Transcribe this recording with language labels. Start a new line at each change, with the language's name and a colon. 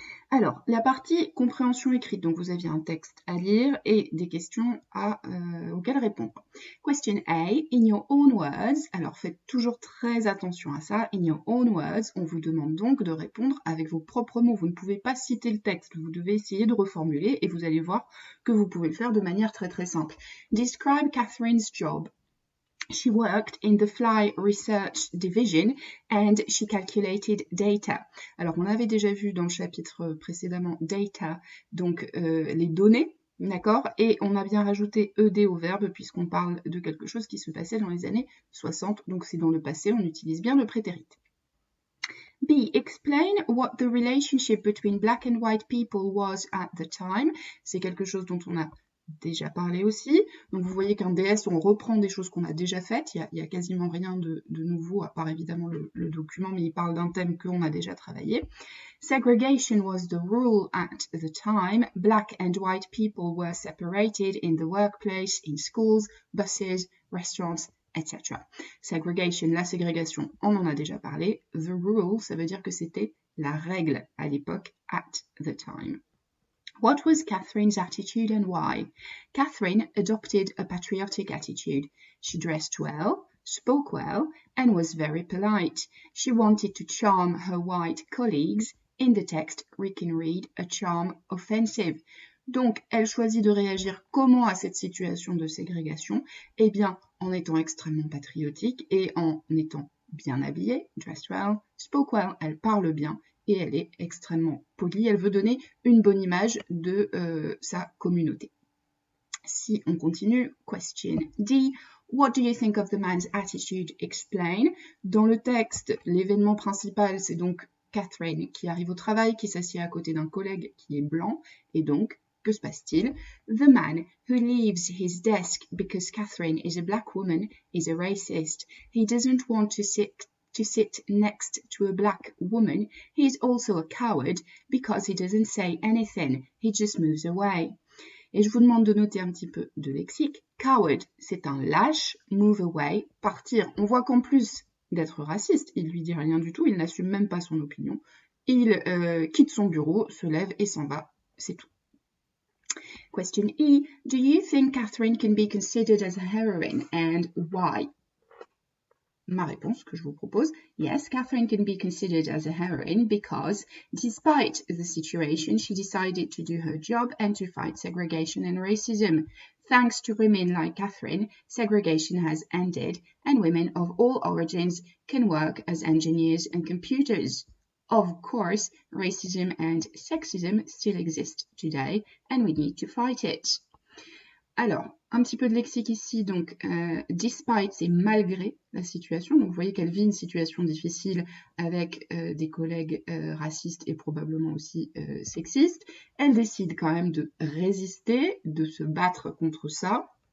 French: Alors, la partie compréhension écrite, donc vous aviez un texte à lire et des questions auxquelles répondre. Question A,
English: in your own words,
French: alors faites toujours très attention à ça, in your own words, on vous demande donc de répondre avec vos propres mots, vous ne pouvez pas citer le texte, vous devez essayer de reformuler et vous allez voir que vous pouvez le faire de manière très très simple.
English: Describe Catherine's job. She worked in the Fly Research Division and she calculated data.
French: Alors, on avait déjà vu dans le chapitre précédemment data, donc les données, d'accord? Et on a bien rajouté ed au verbe puisqu'on parle de quelque chose qui se passait dans les années 60, donc c'est dans le passé, on utilise bien le prétérit. B.
English: Explain what the relationship between black and white people was at the time.
French: C'est quelque chose dont on a déjà parlé aussi. Donc vous voyez qu'un DS, on reprend des choses qu'on a déjà faites. Il y a quasiment rien de nouveau, à part évidemment le document, mais il parle d'un thème qu'on a déjà travaillé.
English: Segregation was the rule at the time. Black and white people were separated in the workplace, in schools, buses, restaurants, etc.
French: Segregation, la ségrégation, on en a déjà parlé.
English: The rule,
French: ça veut dire que c'était la règle à l'époque,
English: at the time. What was Catherine's attitude and why? Catherine adopted a patriotic attitude. She dressed well, spoke well, and was very polite. She wanted to charm her white colleagues. In the text, we can read a charm offensive.
French: Donc, elle choisit de réagir comment à cette situation de ségrégation? Eh bien, en étant extrêmement patriotique et en étant bien habillée,
English: dressed well, spoke well,
French: elle parle bien, et elle est extrêmement polie. Elle veut donner une bonne image de sa communauté. Si on continue, question D.
English: What do you think of the man's attitude? Explain.
French: Dans le texte, l'événement principal, c'est donc Catherine qui arrive au travail, qui s'assied à côté d'un collègue qui est blanc, et donc, que se passe-t-il?
English: The man who leaves his desk because Catherine is a black woman is a racist. He doesn't want to sit next to a black woman. He is also a coward because he doesn't say anything. He just moves away.
French: Et je vous demande de noter un petit peu de lexique. Coward, c'est un lâche. Move away, partir. On voit qu'en plus d'être raciste, il lui dit rien du tout, il n'assume même pas son opinion. Il quitte son bureau, se lève et s'en va. C'est tout. Question E.
English: Do you think Catherine can be considered as a heroine and why?
French: Ma réponse que je vous propose,
English: yes, Catherine can be considered as a heroine because, despite the situation, she decided to do her job and to fight segregation and racism. Thanks to women like Catherine, segregation has ended and women of all origins can work as engineers and computers. Of course, racism and sexism still exist today and we need to fight it.
French: Alors, un petit peu de lexique ici, donc despite, c'est malgré la situation. Donc vous voyez qu'elle vit une situation difficile avec des collègues racistes et probablement aussi sexistes. Elle décide quand même de résister, de se battre contre ça.